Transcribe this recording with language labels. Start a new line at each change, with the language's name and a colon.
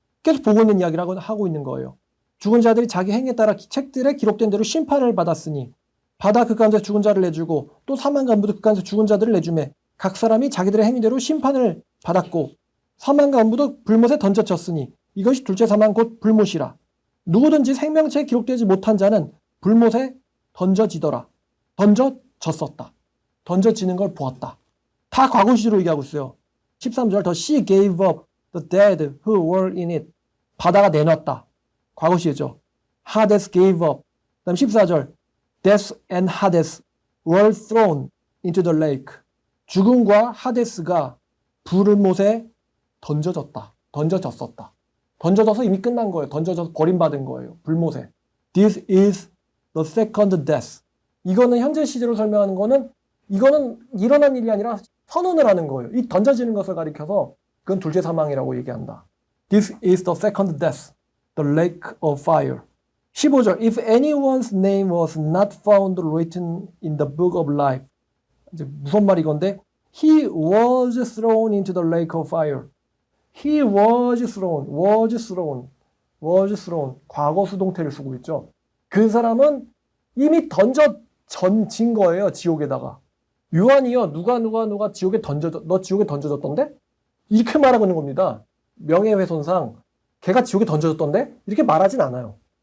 Korean: 계속 보고 있는 이야기를 하고 있는 거예요. 죽은 자들이 자기 행위에 따라 책들에 기록된 대로 심판을 받았으니 바다 그 가운데 죽은 자를 내주고 또 사망 간부도 그 가운데 죽은 자들을 내주매 각 사람이 자기들의 행위대로 심판을 받았고 사망과 음부도 불못에 던져졌으니 이것이 둘째 사망 곧 불못이라. 누구든지 생명책에 기록되지 못한 자는 불못에 던져지더라. 던져졌었다. 던져지는 걸 보았다. 다 과거 시제로 얘기하고 있어요. 13절
English: The sea gave up the dead who were in it.
Korean: 바다가 내놨다. 과거 시제죠.
English: Hades gave up.
Korean: 그다음 14절
English: Death and Hades were thrown into the lake.
Korean: 죽음과 하데스가 불못에 던져졌다. 던져졌었다. 던져져서 이미 끝난 거예요. 던져져서 버림받은 거예요. 불못에.
English: This is the second death.
Korean: 이거는 현재 시제로 설명하는 거는 이거는 일어난 일이 아니라 선언을 하는 거예요. 이 던져지는 것을 가리켜서 그건 둘째 사망이라고 얘기한다.
English: This is the second death. the lake of fire.
Korean: 15절
English: If anyone's name was not found written in the book of life.
Korean: 이제 무슨 말이 건데
English: He was thrown into the lake of fire. He was thrown.
Korean: 과거 수동태를 쓰고 있죠. 그 사람은 이미 던진 거예요. 지옥에다가. 요한이요. 누가 지옥에 너 지옥에 던져졌던데? 이렇게 말하고 있는 겁니다. 명예훼손상 걔가 지옥에 던져졌던데? 이렇게 말하진 않아요.